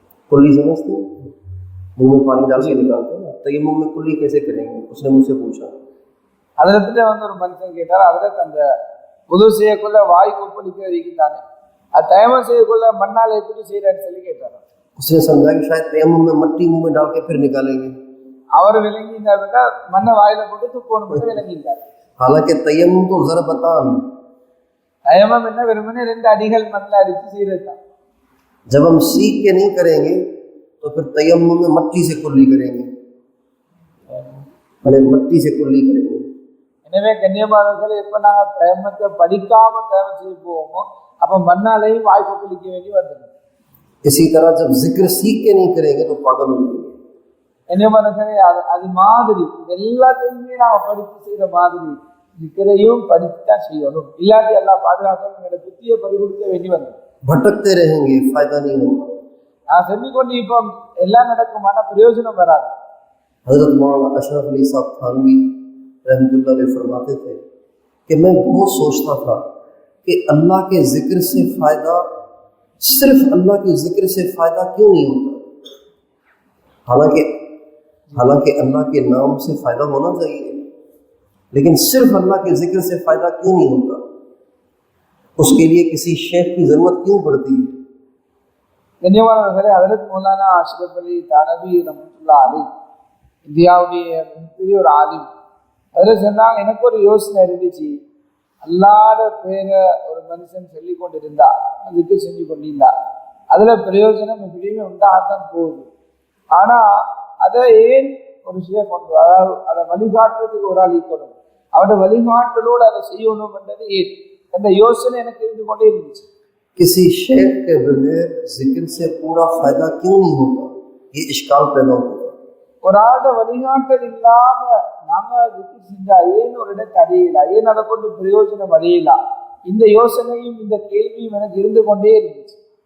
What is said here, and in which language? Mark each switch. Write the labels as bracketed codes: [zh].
[hi] कुल्ली समझते हैं, मुंह में पानी डाल के निकालते हैं, तयम्मुम में कुल्ली कैसे करेंगे? उसने मुझसे पूछा. [ta] அதிரத்துல வந்து ஒரு மனுஷன் கேட்டார், அதிரத்து அந்த புது செய்யக்குள்ள வாய் கொப்பளிக்கிறதுக்கு தானே, அது தயமம் செய்யக்குள்ள மண்ணால் எப்படி செய்யறன்னு சொல்லி கேட்டார். [hi] उसने समझा कि शायद तयम्मुम में मट्टी मुंह में डाल के फिर निकालेंगे. [ta] அவர் விளங்கினார், மண்ணை வாயில போட்டு துப்போன்னு மட்டும் விளங்கினார். [hi] हालांकि तयम्मुम तो ज़रबतान, [ta] தயமம் என்ன வெறுமனே 2 அடிகள் மண்ணில் அடித்து செய்யறதுதான். [hi] जब हम सीख के नहीं करेंगे तो फिर तयम्मुम में मट्टी से कुल्ली करेंगे, भले मट्टी से कुल्ली करेंगे। [ta] எனவே கண்ணியமானவர்கள், எப்ப நாங்க தயமத்தை படிக்காம தயமம் செய்ய போவோமோ அப்ப மண்ணாலையும் வாய்ப்பு குளிக்க வேண்டி வந்துடும். [hi] इसी तरह जब जिक्र सीख के नहीं करेंगे तो पागल हो जाएंगे। [ta] கண்ணியமானவர்களே, அது மாதிரி இது எல்லாத்தையுமே நாம படித்து செய்யற மாதிரி जिक्ரையும் படித்துதான் செய்யணும். இல்லாட்டி எல்லாம் பாதுகாக்கணும், எங்களோட புத்தியை பறிகொடுக்க வேண்டி வந்துடும். [hi] भटकते रहेंगे, फायदा नहीं होगा। [ta] நான் சொல்லிக்கொண்டு இப்போ எல்லாம் நடக்குமான பிரயோஜனம் வராது. [hi] हजरत मौलाना अशरफ अली साहब थानवी रहमतुल्लाह अलैह फरमाते थे कि मैं बहुत सोचता था कि अल्लाह के जिक्र से फ़ायदा, सिर्फ अल्लाह के जिक्र से फ़ायदा क्यों नहीं होता। हालांकि अल्लाह के नाम से फ़ायदा होना चाहिए, लेकिन सिर्फ अल्लाह के जिक्र से फ़ायदा क्यों नहीं होता। उसके लिए किसी शेख की ज़रूरत क्यों पड़ती है। [ta] கண்ணியமானவர்களே, ஹஜரத் மௌலானா அஷ்ரஃப் அலி தானவி ரஹ்மத்துல்லாஹி அலைஹி இந்தியாவுடைய மிகப்பெரிய ஒரு ஆலிம். அதில் சொன்னாங்க, எனக்கு ஒரு யோசனை இருந்துச்சு, அல்லாத பேரை ஒரு மனுஷன் சொல்லி கொண்டிருந்தா, அதுக்கு செஞ்சு கொண்டிருந்தா, அதுல பிரயோஜனம் எப்படியுமே உண்டாகத்தான் போகுது. ஆனா அதை ஏன் ஒரு ஷேக் கொண்டு, அதாவது அதை வழிகாட்டுறதுக்கு ஒரு ஆள் ஈக்கணும், அவருடைய வழிகாட்டலோடு அதை செய்யணும் என்றது ஏன் அந்த யோசனை எனக்கு இருந்து கொண்டே இருந்துச்சு. [hi] किसी शेख के बगैर जिक्र से पूरा फायदा क्यों नहीं होता, ये इश्काल पैदा होता है। [ta] ஒரு ஆளோட வழிகாட்டல் இல்லாம நாம திக்ர் செஞ்சா ஏன் ஒரு இடத்தை அடையலாம், ஏன் அதை கொண்டு பிரயோஜனம் அடையலாம், இந்த யோசனையும் இந்த கேள்வியும் எனக்கு இருந்து கொண்டே இருந்துச்சு.